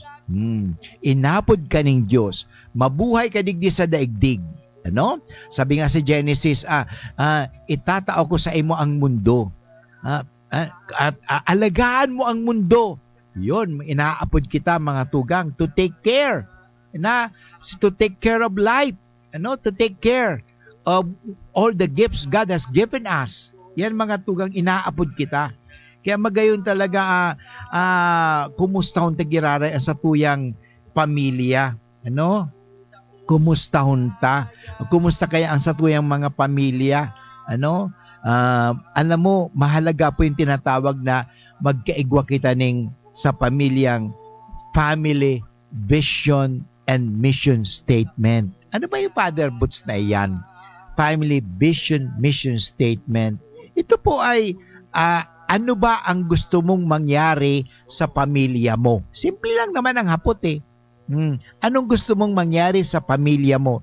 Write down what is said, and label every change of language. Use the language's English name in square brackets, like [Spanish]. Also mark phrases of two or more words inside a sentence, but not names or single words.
[Bikol] Inapod ka ng Diyos. Mabuhay ka digdi sa daigdig. Ano? Sabi nga sa Genesis, itatao ko sa imo ang mundo. [Filipino] At alagaan mo ang mundo. [Bikol] Yun, inaapod kita mga tugang [English] to take care. To take care of life. Ano? To take care of all the gifts God has given us. [Bikol] Yan mga tugang inaapod kita. Kaya magayon talaga kumustahon tagiraray ang satuyang pamilya. Ano? Kumustahon ta. Kumusta kaya ang satuyang mga pamilya? [Filipino] Ano? Alam mo, mahalaga po yung tinatawag na magkaigwa kita ning sa pamilyang [English] family vision and mission statement. [Filipino] Ano ba yung Father Boots na iyan? [English] Family vision, mission statement. [Filipino] Ito po ay ano ba ang gusto mong mangyari sa pamilya mo? Simple lang naman ang hapot eh. Anong gusto mong mangyari sa pamilya mo?